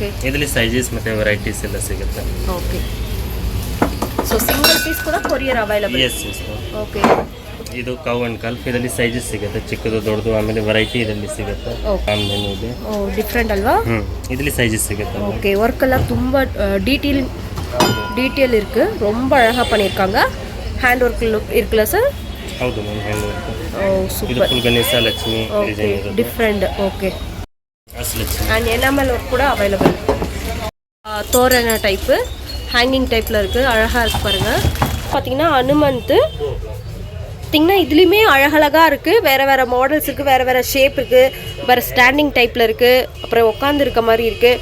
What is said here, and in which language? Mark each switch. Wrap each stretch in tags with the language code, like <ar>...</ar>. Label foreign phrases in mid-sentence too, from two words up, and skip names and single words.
<kn>ಇದರಲ್ಲಿ ಸೈಜಸ್ ಮತ್ತೆ ವೆರೈಟೀಸ್ ಎಲ್ಲ ಸಿಗುತ್ತೆ.</kn> <en>Okay. So single piece ಕೂಡ courier available. yes yes.</en> <kn>ಓಕೆ. ಇದು</kn> <en>cow and calf.</en> <kn>ಇದರಲ್ಲಿ ಸೈಜಸ್ ಸಿಗುತ್ತೆ. ಚಿಕ್ಕದು ದೊಡ್ಡದು ಆಮೇಲೆ ವೆರೈಟಿ ಇದರಲ್ಲಿ ಸಿಗುತ್ತೆ. ಆಮೇಲೆ ಇದೆ. ಓ ಡಿಫರೆಂಟ್ ಅಲ್ವಾ? ಇದರಲ್ಲಿ ಸೈಜಸ್ ಸಿಗುತ್ತೆ.</kn> <ta>ஓகே. ஒர்க் எல்லாம் ತುಂಬಾ டீடைல் இருக்கு. ரொம்ப அழகா பண்ணிருக்காங்க.</ta> <en>hand work</en> <ta>இருக்குல சார்?</ta> <kn>ಹೌದು ಮ್ಯಾಮ್,</kn> <en>hand work.</en> <kn>ಓ ಇದು ಸೂಪರ್. ಫುಲ್ ಗಣೇಶ ಲಕ್ಷ್ಮಿ ಡಿಸೈನ್ ಇದೆ.</kn> <en>Different. Okay.</en> <kn>ಲಕ್ಷ್ಮಿ</kn> <en>and enamel work</en> <ta>கூட அவைலபிள். தோரண டைப்பு ஹேங்கிங் டைப்பில் இருக்குது. அழகாக இருக்குது பாருங்கள். பார்த்தீங்கன்னா அனுமந்த் பார்த்திங்கன்னா இதுலேயுமே அழகழகாக இருக்குது. வேறு மாடல்ஸ் இருக்குது, வேறு ஷேப் இருக்குது, வேறு ஸ்டாண்டிங் டைப்பில் இருக்குது, அப்புறம் உட்காந்துருக்க மாதிரி இருக்குது.</ta>